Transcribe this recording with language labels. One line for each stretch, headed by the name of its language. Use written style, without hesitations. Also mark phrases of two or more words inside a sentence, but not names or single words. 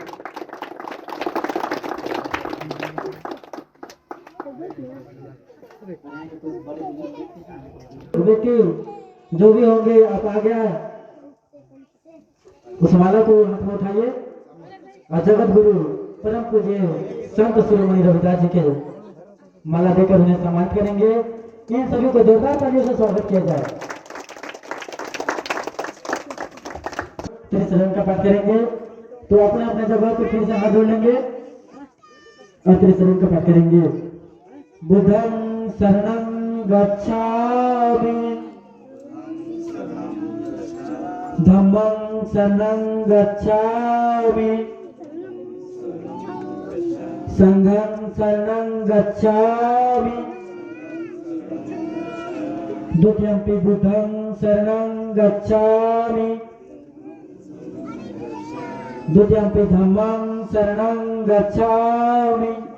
Hindi: जो भी होंगे आप आ गया उस माला को हाथ में उठाइए और जगत गुरु परम पूज्य संत शिरोमणि रविदास जी के माला देकर उन्हें सम्मानित करेंगे। इन सभी को जोरदार तालियों से स्वागत किया जाए। त्रिशरण का पाठ करेंगे तो अपने अपने जगह को फिर से हाथ जोड़ लेंगे और त्रिशरण का पाठ करेंगे।
Pali: बुद्धं शरणं गच्छामि धम्मं शरणं गच्छामि संघं शरणं गच्छामि द्वितीयंपि बुद्धं शरणं गच्छामि द्वितीयंपि धम्मं शरणं गच्छामि